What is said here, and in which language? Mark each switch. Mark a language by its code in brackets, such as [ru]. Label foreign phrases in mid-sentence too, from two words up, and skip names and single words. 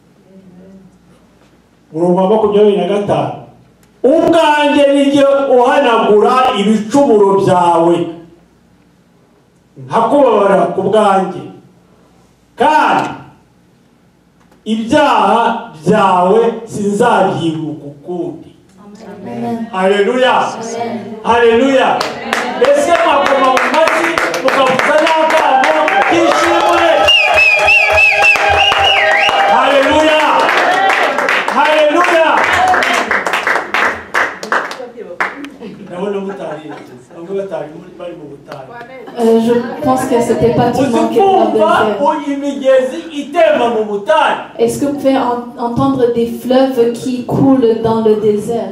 [rw] Murongo wa 25 ubwanjye nijye uhanagura ibicumuro byawe nkakubabara ku bwanjye kandi ibyaha byawe sinzabyibuka ukundi. Haleluya, haleluya. Ese makoma mu mashyi mukavuza n'akamo k'ishimwe. Haleluya, haleluya. [fr] Je pense que c'était pas tout le monde qui était dans le désert. Est-ce que vous pouvez entendre des fleuves qui coulent dans le désert?